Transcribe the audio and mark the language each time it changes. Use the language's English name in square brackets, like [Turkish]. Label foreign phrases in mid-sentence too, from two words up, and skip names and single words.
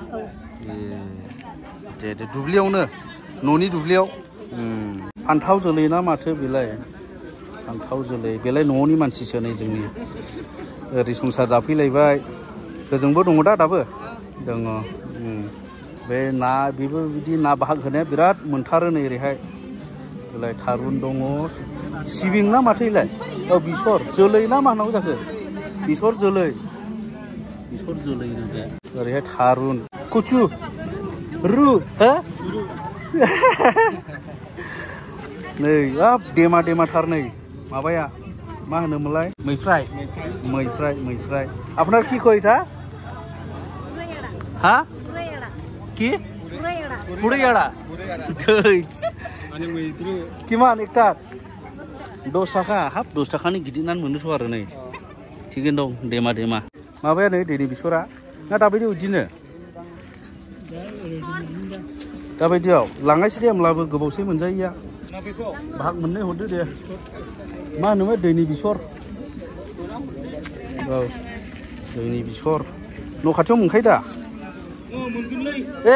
[Bodo] ए दे दुब्लियावनो न'नि दुब्लियाव फान्थाव जोलै ना माथो बेलाय फान्थाव जोलै बेलाय न'नि मानसिसो नै जोंनि ओरै संसार जाफैलायबाय ओजोंबो दङ दा दाबो दङ बे ना बेबो बिदि ना बाहाग होनाया बिराद मोनथारो नै ओरैहाय बेलाय थारुन दङ सिबिं ना माथो इलाय औ बेसर जोलै ना मा होनांगौ जाखो बेसर जोलै बे ओरैहाय थारुन कुचु रु हो नै हाब देमाथार नै माबाया मा होनोमोनलाय मैफ्राय [Bangla] আপনার কি কয় এটা হ্যাঁ কি পুরাইয়াড়া কিমান একটা 10 টাকা [Bodo] हाब 10 टाकानि गिदिरनानै मोनोथ' आरो नै थिगैनो दं देमा माबाया नै दैनि बिसरा ना दाबायदि बिदिनो दाबायदियाव लांनायसै दे होमब्लाबो गोबावसै मोनजायैया भाग मोननै हरदो दे मा होनोमोन दैनि बिसर औ दैनि बिसर न' खाथियाव मोनखायो दा ए